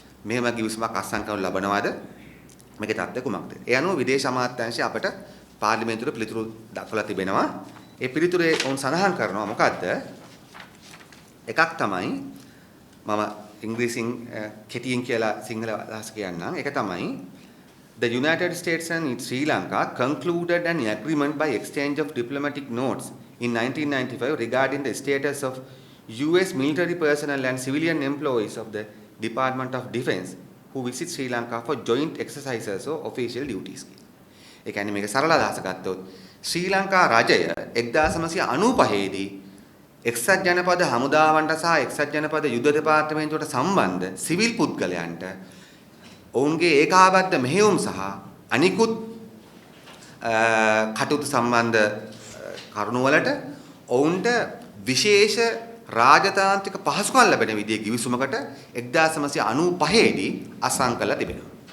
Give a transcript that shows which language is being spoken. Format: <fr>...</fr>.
<si>මෙහෙම ගිවිසුමක් අත්සන් කරනු ලබනවාද? මේකේ තත්ත්වය කුමක්ද? ඒ අනුව විදේශ අමාත්‍යාංශය අපට පාර්ලිමේන්තුවට පිළිතුරු දක්වලා තිබෙනවා. ඒ පිළිතුරේ ඔවුන් සඳහන් කරනවා මොකද්ද? එකක් තමයි මම ඉංග්‍රීසියෙන් කෙටියෙන් කියලා සිංහල අදහස කියන්නම්. ඒක තමයි</si> <en>The United States and Sri Lanka concluded an agreement by exchange of diplomatic notes in 1995 regarding the status of US military personnel and civilian employees of the Department of Defense who visit Sri Lanka for joint exercises or official duties.</en> <si>ඒ කියන්නේ මේක සරල අදහස ගත්තොත් ශ්‍රී ලංකා රජය 1995 දී එක්සත් ජනපද හමුදාවන්ට සහ එක්සත් ජනපද යුද දෙපාර්තමේන්තුවට සම්බන්ධ සිවිල් පුද්ගලයන්ට ඔවුන්ගේ ඒකාබද්ධ මෙහෙයුම් සහ අනිකුත් කටයුතු සම්බන්ධ කරුණු වලට ඔවුන්ට විශේෂ රාජතාන්ත්‍රික පහසුකම් ලැබෙන විදිහේ ගිවිසුමකට 1995 දී අසං කළා තිබෙනවා.</si>